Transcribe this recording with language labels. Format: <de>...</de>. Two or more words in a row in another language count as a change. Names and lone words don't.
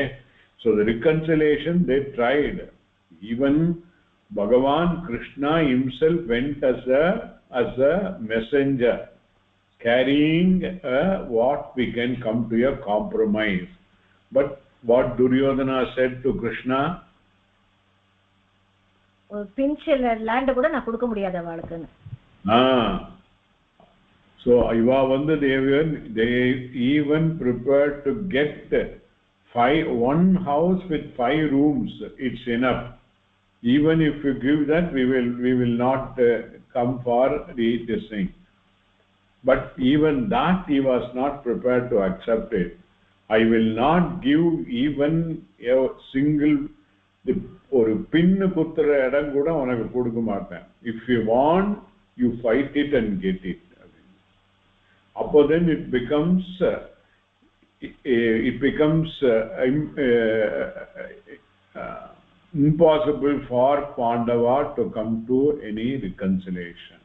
<en>So the reconciliation they tried. Even Bhagavan Krishna himself went as a messenger, carrying what we can come to a compromise. But what Duryodhana said to Krishna,</en> <ta>பிஞ்சில் land கூட நா குடுக்க முடியாது அவளுக்கு.</ta> <en>So</en> <ta>இவ வந்து</ta> <en>they even prepared to get one house with 5 rooms. It's enough. Even if you give that, we will not come for this thing. But even that he was not prepared to accept it. I will not give even a single</en> <ta>ஒரு பின்னு குத்துற இடம் கூட உனக்கு கொடுக்க மாட்டேன்.</ta> <en>If you want, you fight it and get it. அப்போ then it becomes impossible for Pandava to come to any reconciliation.</en>